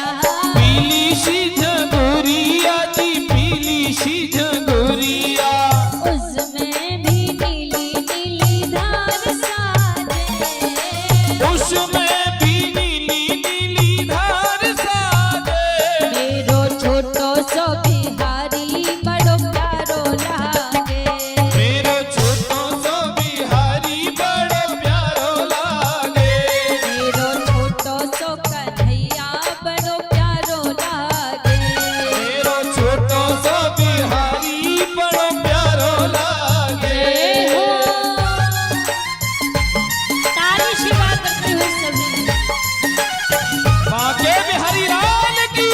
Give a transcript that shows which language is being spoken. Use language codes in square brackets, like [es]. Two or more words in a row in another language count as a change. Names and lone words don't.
[bra] पीली सी झंगुरिया जी पीली सी झंगुरिया उसमें भी नीली नीली धार साजे उसमें भी नीली नीली धार साजे मेरो छोटो सो बिहारी बड़ो प्यारो लागे मेरो छोटो सो बिहारी बड़ो प्यारो लागे मेरो छोटो सो कन्हैया बड़ो प्यारो लागे मेरो छोटो सो बिहारी बड़ो प्यारो लागे [hi] हो तारी शिवा करते हुए सभी बाके बिहारी लाल की